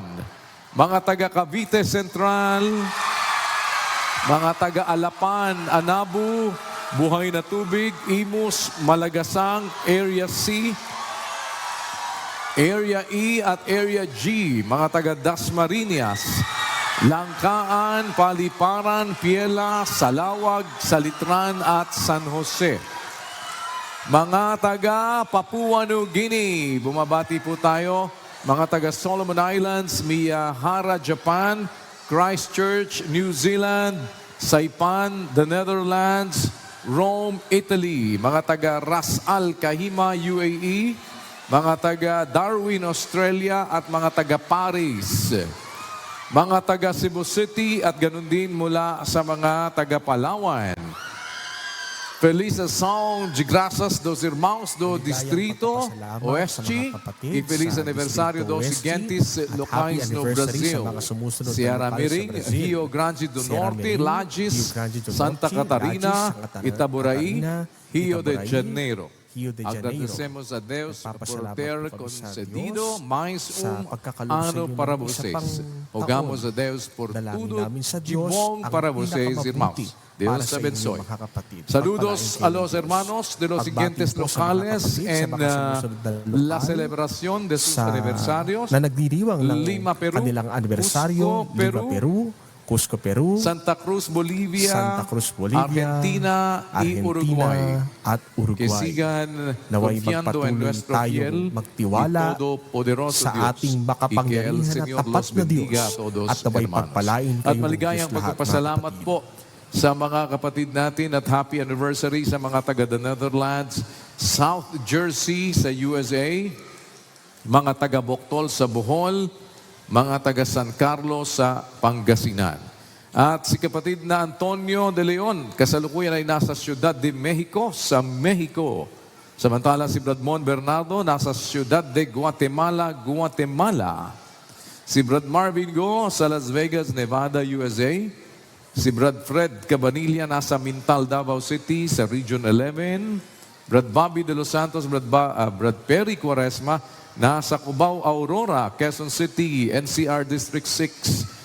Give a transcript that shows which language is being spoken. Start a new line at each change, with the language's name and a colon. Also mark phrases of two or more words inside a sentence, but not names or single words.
Filipino: Mga taga Cavite Central, mga taga Alapan, Anabu, Buhay na Tubig, Imus, Malagasang, Area C, Area E at Area G, mga taga Dasmariñas, Langkaan, Paliparan, Piela, Salawag, Salitran at San Jose. Mga taga Papua New Guinea, bumabati po tayo. Mga taga Solomon Islands, Miyahara, Japan, Christchurch, New Zealand, Saipan, the Netherlands, Rome, Italy. Mga taga Ras Al Khaimah, UAE, mga taga Darwin, Australia at mga taga Paris. Mga taga Cebu City at ganun din mula sa mga taga Palawan.
Portuguese: Feliz Ação de Graças dos Irmãos do Distrito Oeste e feliz aniversário dos seguintes locais no Brasil: Ceará Mirim, Rio Grande do Norte, Lages, Santa Catarina, Itaboraí, Rio de Janeiro. Agradecemos a Deus por ter concedido mais ano para vocês. Rogamos a Deus por tudo de bom para vocês, irmãos. Dios abençoe.
Spanish: Saludos a los hermanos de los siguientes locales en la celebración de sus aniversarios.
Filipino: Na nagdiriwang ng
Spanish: Lima, Peru,
Filipino: kanilang anibersaryo,
Spanish: Cusco, Peru, Lima, Peru, Cusco, Peru, Santa Cruz, Bolivia, Argentina, y Uruguay.
Filipino: at
Spanish: Que Uruguay. sigan
Filipino: Naway
Spanish: confiando en
Filipino: magpatuloy
Spanish: nuestro
Filipino: tayong
Spanish: fiel y
Filipino: magtiwala
Spanish: todopoderoso
Filipino: sa
Spanish: Dios.
Filipino: ating
Spanish: Y que el
Filipino: makapangyarihan at
Spanish: Señor
Filipino: tapat
Spanish: los
Filipino: na
Spanish: bendiga
Filipino: Diyos
Spanish: a todos,
Filipino: at naway
Spanish: hermanos.
Filipino: pagpalain At kayo maligayang Diyos lahat, pagpapasalamat mga po sa mga kapatid natin at
English: happy anniversary
Filipino: sa mga taga the Netherlands, South Jersey sa USA, mga taga Boctol sa Bohol, mga taga San Carlos sa Pangasinan. At si kapatid na Antonio de Leon, kasalukuyan ay nasa Ciudad de Mexico sa Mexico. Samantala si Bradmon Bernardo nasa Ciudad de Guatemala, Guatemala. Si Brad Marvin Go sa Las Vegas, Nevada, USA. Si Brad Fred Cabanilla nasa Mintal, Davao City sa Region 11. Brad Bobby de Los Santos, Brad Perry Quaresma nasa Cubao, Aurora, Quezon City, NCR District 6.